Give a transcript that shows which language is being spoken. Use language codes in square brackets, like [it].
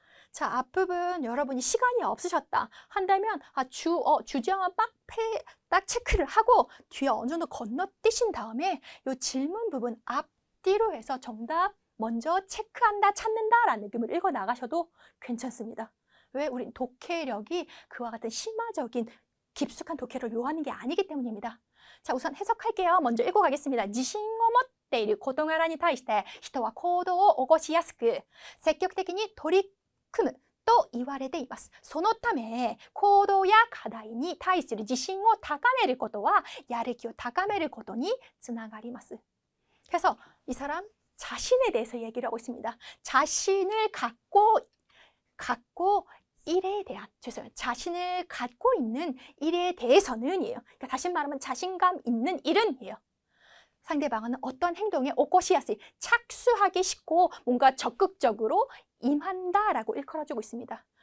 [ko] 자, 앞부분 여러분이 시간이 없으셨다 한다면 주제어만 딱 체크를 하고 뒤에 어느 정도 건너뛰신 다음에 이 질문 부분 앞뒤로 해서 정답 먼저 체크한다, 찾는다 라는 느낌을 읽어 나가셔도 괜찮습니다. 왜? 우린 독해력이 그와 같은 심화적인 깊숙한 독해를 요하는 게 아니기 때문입니다. 자, 우선 해석할게요. 먼저 읽고 가겠습니다. [ja] 지신을持っている事柄に対して人は行動を起こしやすく積極的に取り組むと言われています。そのため、行動や課題に対する自信を高めることはやる気を高めることにつながります。 [ko] 그래서 이 사람 자신에 대해서 얘기를 하고 있습니다. 자신을 갖고 일에 대한, 자신을 갖고 있는 일에 대해서는이에요. 그러니까 다시 말하면 자신감 있는 일은이에요. 상대방은 어떤 행동에 오코시야스, 착수하기 쉽고 뭔가 적극적으로 임한다라고 일컬어주고 있습니다.